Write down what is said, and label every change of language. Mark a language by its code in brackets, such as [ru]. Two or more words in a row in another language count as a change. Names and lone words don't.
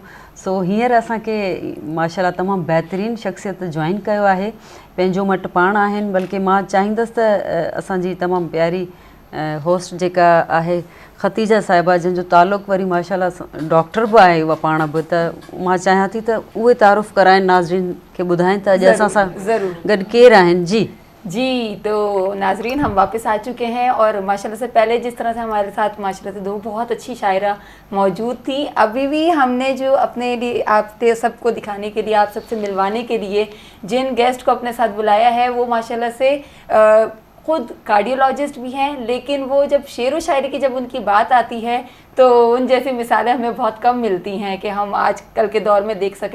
[sd] सो हींअर असांखे माशाल्लाह तमामु बहितरीनु शख़्सियत जॉइन कयो आहे, पंहिंजो मटि पाण आहिनि। बल्कि मां चाहींदसि त असांजी तमामु प्यारी होस्ट जेका आहे ख़तीजा साहिबा, जंहिंजो तालुक़ु वरी माशाल्लाह डॉक्टर बि आहे उहा पाण बि, त मां चाहियां थी त उहे तारुफ़ कराइनि नाज़रीन खे, ॿुधाइनि त अॼु असां सां गॾु केरु आहिनि। जी [ur] جی تو ناظرین ہم واپس آ چکے ہیں اور ماشاءاللہ سے پہلے جس طرح سے ہمارے ساتھ ماشاءاللہ سے دو بہت اچھی شاعرہ موجود تھیں, ابھی بھی ہم نے جو اپنے لیے آپ سب کو دکھانے کے لیے, آپ سب سے ملوانے کے لیے جن گیسٹ کو اپنے ساتھ بلایا ہے وہ ماشاءاللہ سے خود کارڈیولوجسٹ بھی ہیں, لیکن وہ جب شعر و شاعری کی جب ان کی بات آتی ہے تو ان جیسی مثالیں ہمیں بہت کم ملتی ہیں کہ ہم آج کل کے دور میں دیکھ سکیں.